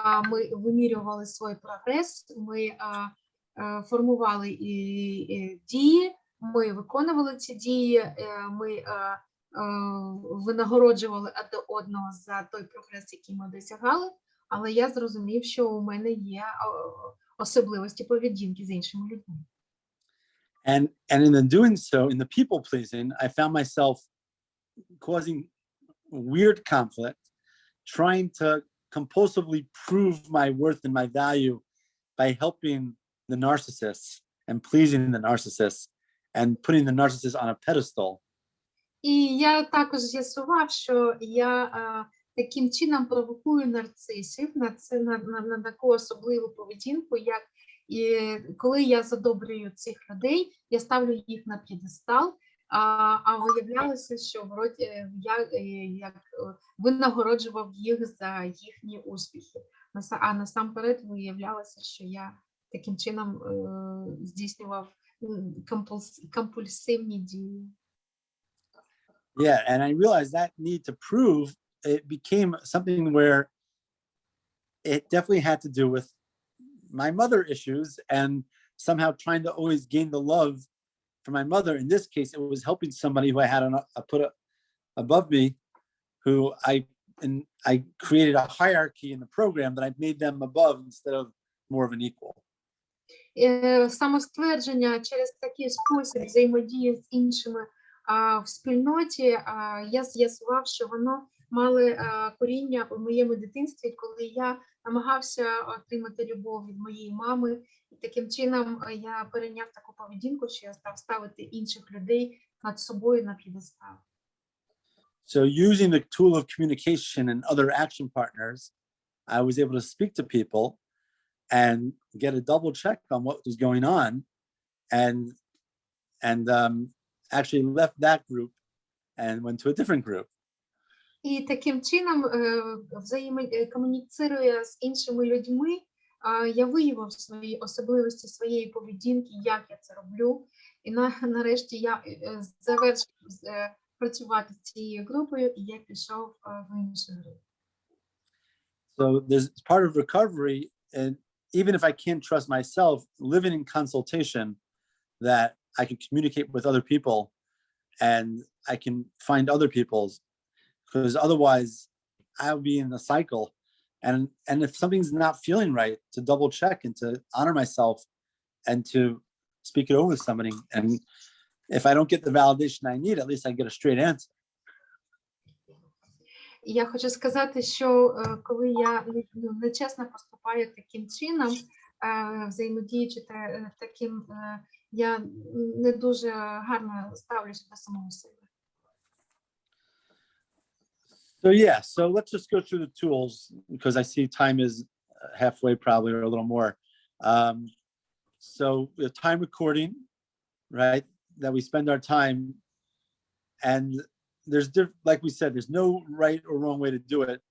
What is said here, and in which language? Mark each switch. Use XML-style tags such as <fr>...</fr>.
<uk>Ми вимірювали свій прогрес, ми формували дії, ми виконували ці дії, ми винагороджували один одного за той прогрес, який ми досягали, але я зрозумів, що у мене є особливості поведінки з іншими людьми.</uk> <en>And in the doing so, in the people pleasing, I found myself causing weird conflict, trying to compulsively prove my worth and my value by helping the narcissists and pleasing the narcissists and putting the narcissist on a pedestal.</en> <uk>І я також з'ясував, що я таким чином провокую нарцисів на таку особливу поведінку, як коли я задобрюю цих людей, я ставлю їх на п'єдестал, а виявлялося, що я винагороджував їх за їхні успіхи. А насамперед виявлялося, що я таким чином здійснював компульсивні дії.</uk> <en>Yeah, and I realized that need to prove, it became something where it definitely had to do with my mother issues and somehow trying to always gain the love for my mother, in this case, it was helping somebody who I had put above me, who I created a hierarchy in the program that I made them above instead of more of an equal.</en> <uk>Самоствердження через такий спосіб взаємодії з іншими в спільноті, я з'ясував, що воно мали коріння у моєму дитинстві, коли я намагався отримати любов від моєї мами. І таким чином я перейняв таку поведінку, що я став ставити інших людей над собою на п'єдестал.</uk> <en>So using the tool of communication and other action partners, I was able to speak to people and get a double check on what was going on, and actually left that group and went to a different group.</en> <uk>І таким чином, комуніцируя з іншими людьми, я виявив свої особливості своєї поведінки, як я це роблю. І нарешті я завершив працювати з цією групою, і я пішов в іншу групу.</uk> <en>So there's part of recovery, and even if I can't trust myself, living in consultation, that I can communicate with other people and I can find other people's, because otherwise I'll be in a cycle. And if something's not feeling right, to double check and to honor myself and to speak it over with somebody. And if I don't get the validation I need, at least I get a straight answer.</en> <uk>Я хочу сказати, що коли я нечесно поступаю таким чином, взаємодіючи таким, я не дуже гарно ставлюся до самого себе.</uk> <en>So yeah, so let's just go through the tools, because I see time is halfway probably, or a little more. So the time recording, right, that we spend our time, and there's like we said, there's no right or wrong way to do it.</en>